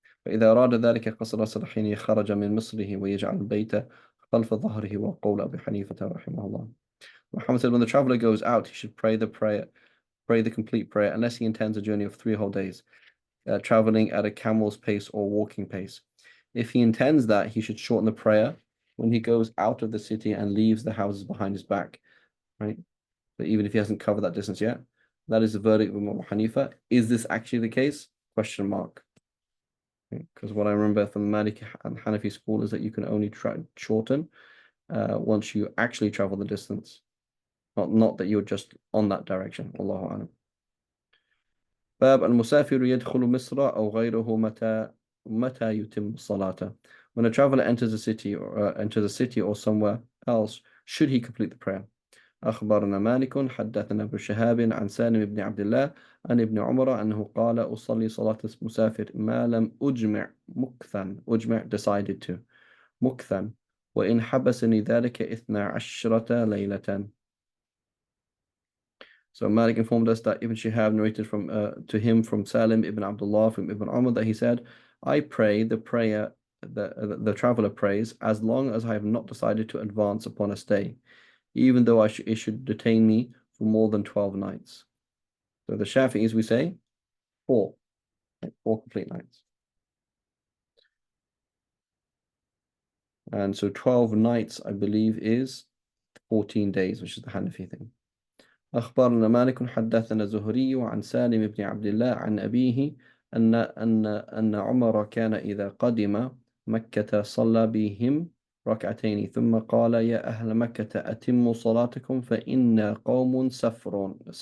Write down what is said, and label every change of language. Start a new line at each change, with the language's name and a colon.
Arabic: فإذا أراد ذلك قصر حين خرج من مصره ويجعل البيت خلف ظهره وقول أبي حنيفة رحمه الله.
English: Muhammad said when the traveler goes out, he should pray the complete prayer unless he intends a journey of 3 whole days, traveling at a camel's pace or walking pace. If he intends that, he should shorten the prayer when he goes out of the city and leaves the houses behind his back, right? But even if he hasn't covered that distance yet, that is the verdict of Imam Hanifa. Is this actually the case? Question mark. Because what I remember from the Maliki and Hanafi school is that you can only shorten once you actually travel the distance, not that you're just on that direction. Allahu a'lam.
Arabic: باب المسافر يدخل مصر أو غيره متى يتم الصلاة.
English: When a traveler enters a city or somewhere else should he complete the prayer?
Arabic: أخبرنا مالك حدثنا ابن شهاب عن سالم بن عبد الله عن ابن عمر أنه قال أصلي صلاة المسافر ما لم أجمع مكثا أجمع
English: decided to
Arabic: مكثا وإن حبسني ذلك 12 ليلة.
English: So Malik informed us that Ibn Shihab narrated from to him from Salim ibn Abdullah from Ibn Umar that he said, I pray the prayer the traveler prays as long as I have not decided to advance upon a stay, even though it should detain me for more than 12 nights. So the Shafi'is, we say, four complete nights. And so 12 nights, I believe, is 14 days, which is the Hanafi thing.
Arabic: أخبرنا مالك حدثنا زهري عن سالم بن عبد الله عن أبيه أن عمر كان إذا قدم مكة صلى بهم ركعتين ثم قال يا أهل مكة أتموا صلاتكم فإنا قوم سفر.